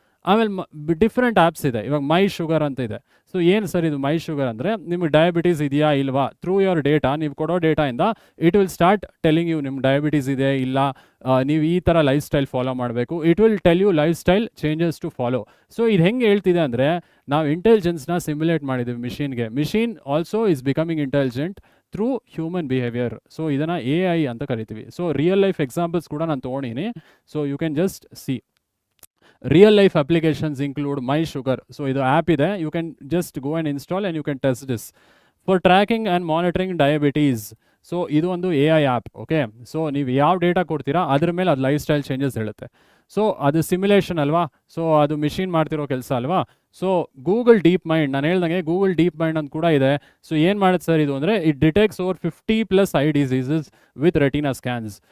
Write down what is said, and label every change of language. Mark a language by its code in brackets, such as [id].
[kn] ಆಮೇಲೆ different apps ಇದೆ, ಇವಾಗ ಮೈ ಶುಗರ್ ಅಂತ ಇದೆ. ಸೊ ಏನು ಸರ್ ಇದು ಮೈ ಶುಗರ್ ಅಂದರೆ, ನಿಮಗೆ ಡಯಾಬಿಟೀಸ್ ಇದೆಯಾ ಇಲ್ವಾ, ಥ್ರೂ ಯುವರ್ ಡೇಟಾ, ನೀವು ಕೊಡೋ ಡೇಟಾಯಿಂದ [en] it will start telling you [kn] ನಿಮ್ಮ ಡಯಾಬಿಟೀಸ್ ಇದೆ ಇಲ್ಲ, ನೀವು ಈ ಥರ ಲೈಫ್ ಸ್ಟೈಲ್ ಫಾಲೋ ಮಾಡಬೇಕು, [en] It will tell you life style changes to follow. [kn] So ಇದು ಹೆಂಗೆ ಹೇಳ್ತಿದೆ ಅಂದರೆ, ನಾವು ಇಂಟೆಲಿಜೆನ್ಸ್ನ ಸಿಮ್ಯುಲೇಟ್ ಮಾಡಿದ್ದೀವಿ ಮಿಷಿನ್ಗೆ. [en] Machine also is becoming intelligent through human behaviour. [kn] So ಇದನ್ನು AI ಅಂತ ಕರಿತೀವಿ. ಸೊ ರಿಯಲ್ ಲೈಫ್ ಎಕ್ಸಾಂಪಲ್ಸ್ ಕೂಡ ನಾನು ತೊಗೊಂಡಿನಿ. [en] So you can just see. Real life applications include My Sugar. So [kn] ಇದು ಆ್ಯಪ್ ಇದೆ, [en] you can just go and install and you can test this. For tracking and monitoring diabetes. [kn] So ಇದು ಒಂದು AI app. Okay, so ನೀವು ಯಾವ data ಕೊಡ್ತೀರಾ ಅದ್ರ ಮೇಲೆ ಅದು ಲೈಫ್ ಸ್ಟೈಲ್ ಚೇಂಜಸ್ ಹೇಳುತ್ತೆ. ಸೊ ಅದು ಸಿಮ್ಯುಲೇಷನ್ ಅಲ್ವಾ, ಸೊ ಅದು ಮಿಷಿನ್ ಮಾಡ್ತಿರೋ ಕೆಲಸ ಅಲ್ವಾ. ಸೊ ಗೂಗಲ್ ಡೀಪ್ ಮೈಂಡ್, ನಾನು ಹೇಳ್ದಂಗೆ ಗೂಗಲ್ ಡೀಪ್ ಮೈಂಡ್ ಅಂತ ಕೂಡ ಇದೆ. [en] so [kn] ಏನು ಮಾಡುತ್ತೆ ಸರ್ ಇದು ಅಂದರೆ, [en] It detects over 50+ eye diseases with retina scans.